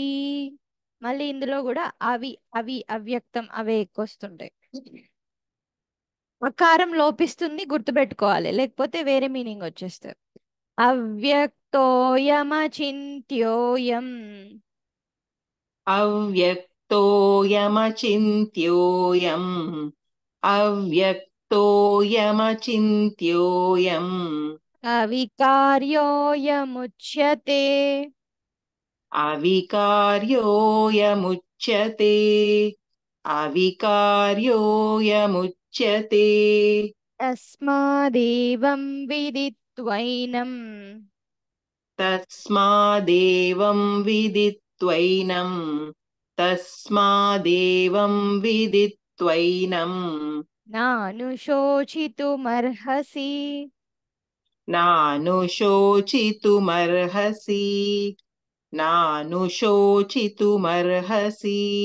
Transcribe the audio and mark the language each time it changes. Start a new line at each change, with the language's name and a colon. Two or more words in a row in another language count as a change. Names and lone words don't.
Telugu: మళ్ళీ ఇందులో కూడా అవ్యక్తం అవే ఎక్కువస్తుంటాయి. అకారం లోపిస్తుంది, గుర్తుపెట్టుకోవాలి, లేకపోతే వేరే మీనింగ్ వచ్చేస్తుంది.
Sanskrit: అవ్యక్తోయమచింత్యోయం अव्यक्तोऽयमचिन्त्योऽयम् अव्यक्तोऽयमचिन्त्योऽयम् అవికార్యోయముచ్యతే अविकार्योऽयमुच्यते अविकार्योऽयमुच्यते తస్మాదేవం విదిత్వైనం तस्मादेवं विदित्वैनं తస్మాదేవం విదిత్వైనం నానుశోచితుమర్హసి. నానుశోచితుమర్హసి. నానుశోచితుమర్హసి.